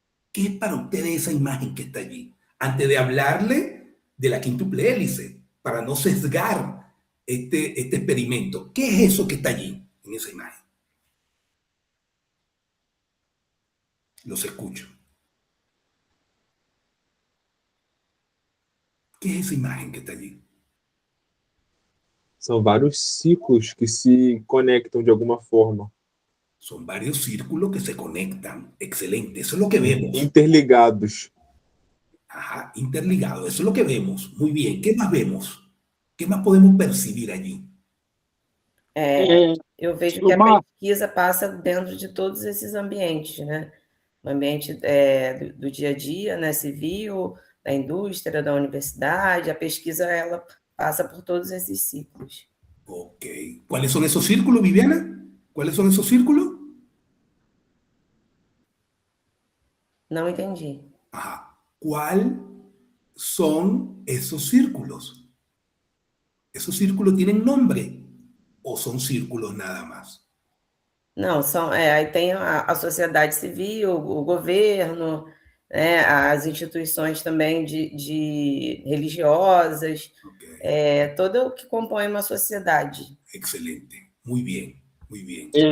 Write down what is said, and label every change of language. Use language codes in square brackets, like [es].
[es] ¿Qué es para ustedes esa imagen que está allí? Antes de hablarle de la quíntuple hélice, para no sesgar este experimento, ¿qué es eso que está allí en esa imagen? Los escucho. ¿Qué es esa imagen que está allí? [pt] São vários ciclos que se conectam de alguma forma. [es] Son varios círculos que se conectan. Excelente, eso es lo que vemos. [pt] Interligados. [es] Ajá, interligados, eso es lo que vemos. Muy bien, ¿qué más vemos? ¿Qué más podemos percibir allí? [pt] Eu vejo que a pesquisa passa dentro de todos esses ambientes, né? O ambiente do dia a dia, né, civil, da indústria, da universidade, a pesquisa ela passa por todos esses ciclos. Ok. [es] ¿Cuáles son esos círculos, Viviana? ¿Cuáles son esos círculos? [pt] Não entendi. [es] Ajá. ¿Cuáles son esos círculos? Esos círculos tienen nombre. o son círculos nada más? [pt] Não, aí tem a sociedade civil, o governo, né, as instituições também de religiosas, Okay. todo o que compõe uma sociedade. [es] Excelente. Muy bien, muy bien.